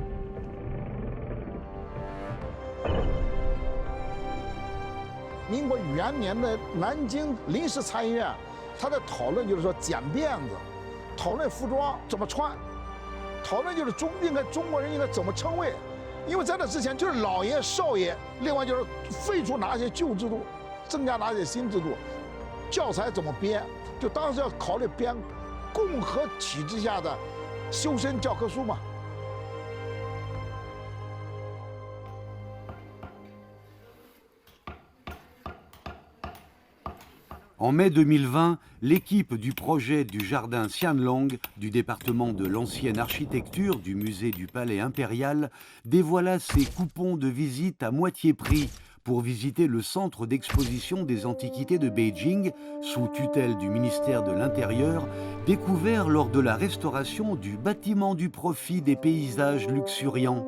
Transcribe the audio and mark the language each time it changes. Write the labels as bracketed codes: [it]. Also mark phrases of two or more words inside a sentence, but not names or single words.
[zh] « 民国元年的南京临时参议院，他在讨论就是说剪辫子，讨论服装怎么穿，讨论就是中国人应该怎么称谓。因为在这之前就是老爷、少爷，另外就是废除哪些旧制度，增加哪些新制度，教材怎么编，就当时要考虑编共和体制下的修身教科书嘛。 [fr] En mai 2020, l'équipe du projet du jardin Xianlong du département de l'ancienne architecture du musée du Palais impérial dévoila ses coupons de visite à moitié prix pour visiter le centre d'exposition des antiquités de Beijing, sous tutelle du ministère de l'Intérieur, découvert lors de la restauration du bâtiment du profit des paysages luxuriants.